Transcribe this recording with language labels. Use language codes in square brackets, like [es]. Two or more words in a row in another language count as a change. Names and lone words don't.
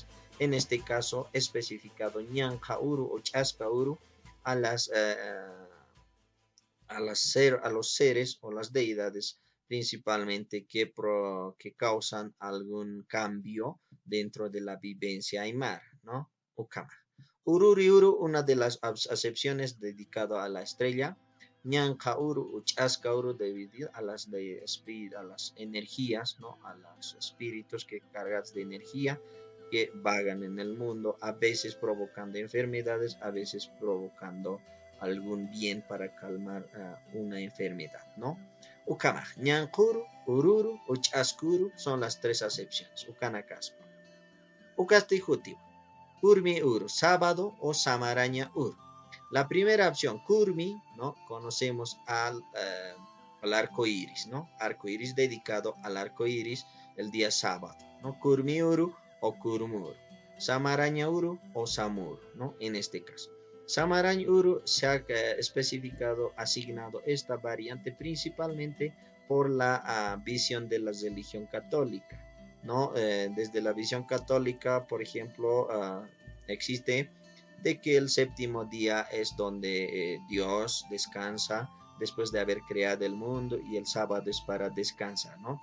[es] En este caso, especificado [ay] ñanjauru o chascauru [es] a los seres o las deidades principalmente que causan algún cambio dentro de la vivencia aymara, ¿no? [ay] Ukama. Ururi uru, [es] una de las acepciones dedicado a la estrella. [ay] Ñanca uru, uchasca uru, [es] debido a las energías, ¿no? A los espíritus que cargas de energía que vagan en el mundo, a veces provocando enfermedades, a veces provocando algún bien para calmar una enfermedad, ¿no? [ay] Ukama, ñancuru, ururu, uchascuru [es] son las tres acepciones. [ay] Ukana caspa. Ukasti jutiwa. Kurmi uru, [es] sábado o [ay] samaraña uru. [es] La primera opción, kurmi, ¿no? Conocemos al arco iris, ¿no? Arco iris dedicado al arco iris el día sábado, ¿no? [ay] Kurmi uru o kurmuru. Samaraña uru o samuru, [es] ¿no? En este caso. [ay] Samarañ Uru [es] se ha especificado, asignado esta variante principalmente por la visión de la religión católica, ¿no? Desde la visión católica, por ejemplo, existe de que el séptimo día es donde Dios descansa después de haber creado el mundo y el sábado es para descansar, ¿no?